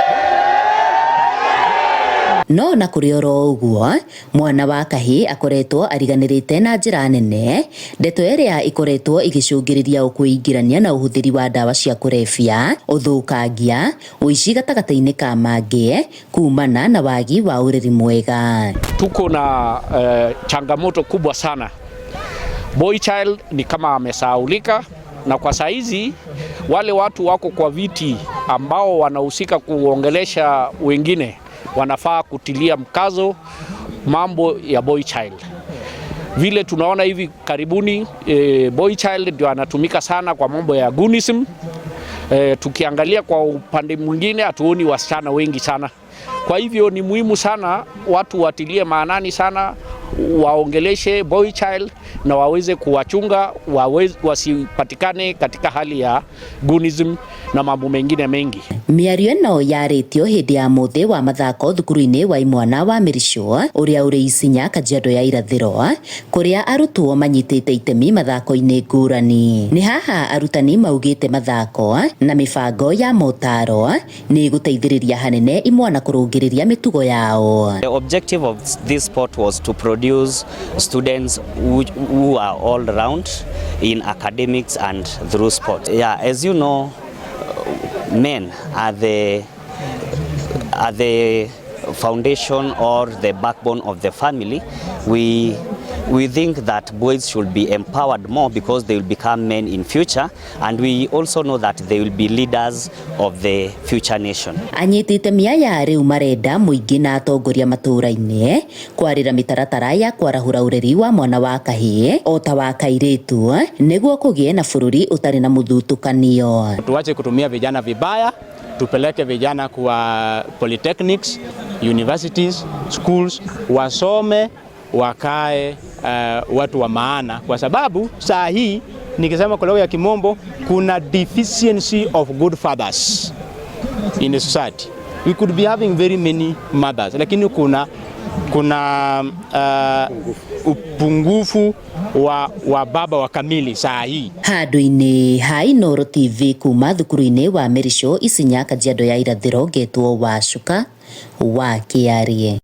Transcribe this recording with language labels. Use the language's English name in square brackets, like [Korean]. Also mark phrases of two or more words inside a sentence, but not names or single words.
[Kikuyu] No na kuri oro uguo mwana wa kahi akoretwo ariganirite na njira nene, ndeto iria ikoretwo igicungiriria ukuingirania na uhuthiri wa dawa cia kurebia, uthukangia, uici gatagata-ini ka mangi kumana na wagi wa ureri mwega. [Swahili] Tuko na changamoto kubwa sana. [English] Boy child [Swahili] ni kama amesahaulika, na kwa saizi wale watu wako kwa viti ambao wanahusika kuongelesha wengine wanafaa kutilia mkazo mambo ya [English] boy child. [Swahili] Vile tunaona hivi karibuni [English] boy child [Swahili] ndio anatumika sana kwa mambo ya goonism. Tukiangalia kwa upande mwingine hatuoni wasichana wengi sana. Kwa hivyo ni muhimu sana watu watilie maanani sana, waongeleshe [English] boy child [Swahili] na waweze kuwachunga, wasipatikane katika hali ya goonism na mambo mengine mengi. [Kikuyu] Miario no yaritio hindi ya muthi wa mathako thukuru-ini wa imwana wa Mirisho uria uri Isinya Kajiado ya irathiro, kuria arutwo manyitite itemi mathako-ini ngurani. Ni haha arutani maugite mathako na mibango ya motaro ni guteithiriria hanene imwana kurungiriria mitugo yao. [English] The objective of this sport was to produce students who are all round in academics and through sport. Yeah, as you know, men are the foundation or the backbone of the family. We think that boys should be empowered more because they will become men in future, and we also know that they will be leaders of the future nation. [Kikuyu] Anyiti itemi aya riu marenda muingi na atongoria matura-ini kwarira mitaratara ya kwarahura ureri wa mwana wa kahi ota wa kairetu niguo kugie na bururi utari na muthutukanio. [Swahili] Tuache kutumia vijana vibaya, tupeleke vijana kwa [English] polytechnics, universities, schools, [Swahili] wasome, wakae watu wa maana, kwa sababu saa hii nikisema kwa lugha ya kimombo kuna [English] deficiency of good fathers in the society. We could be having very many mothers, [Swahili] lakini kuna upungufu wa baba wa kamili saa hii. [Kikuyu] Handu-ini ha Inooro TV kuma thukuru-ini wa Mirisho Isinya Kajiado ya irathiro getwo Wacuka wa Kiarie.